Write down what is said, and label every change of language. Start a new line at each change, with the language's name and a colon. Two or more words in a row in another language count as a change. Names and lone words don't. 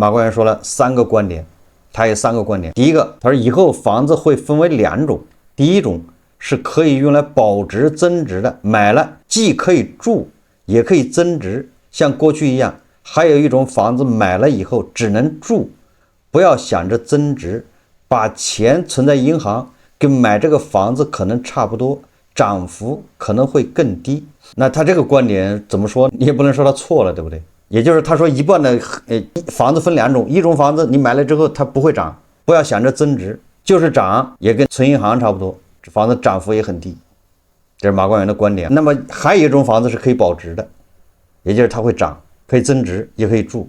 Chinese: 馬國元說了3個觀點，他有3個觀點。第一個，他說以後房子會分為2種，第一種是可以用來保值增值的，買了既可以住也可以增值，像過去一樣。還有一種房子買了以後只能住，不要想着增值，把錢存在銀行，跟買这個房子可能差不多。漲幅可能會更低。那他這個觀點怎麼說？你也不能說他錯了，對不對？也就是他說一半的房子分2種，一種房子你買了之後它不會漲，不要想着增值，就是漲也跟存銀行差不多，這房子漲幅也很低。這是馬國元的觀點。那麼還有一種房子是可以保值的，也就是它會漲，可以增值，也可以住。